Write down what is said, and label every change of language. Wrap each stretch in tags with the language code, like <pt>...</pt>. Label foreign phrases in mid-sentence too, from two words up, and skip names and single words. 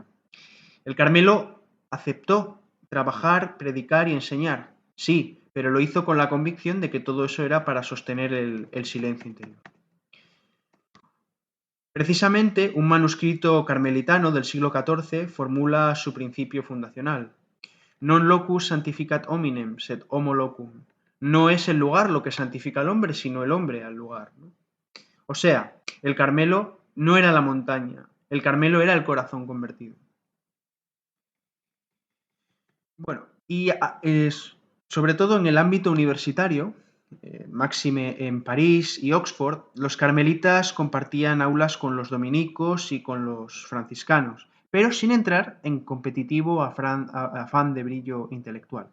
<es>El Carmelo aceptó trabajar, predicar y enseñar, sí, pero lo hizo con la convicción de que todo eso era para sostener el silencio interior. Precisamente, un manuscrito carmelitano del siglo XIV formula su principio fundacional.</es> <la>Non locus santificat hominem, sed homo locum.</la> <es>No es el lugar lo que santifica al hombre, sino el hombre al lugar, ¿no? O sea, el Carmelo no era la montaña, el Carmelo era el corazón convertido. Bueno, y sobre todo en el ámbito universitario, máxime en París y Oxford, los carmelitas compartían aulas con los dominicos y con los franciscanos, pero sin entrar en competitivo afán de brillo intelectual.</es>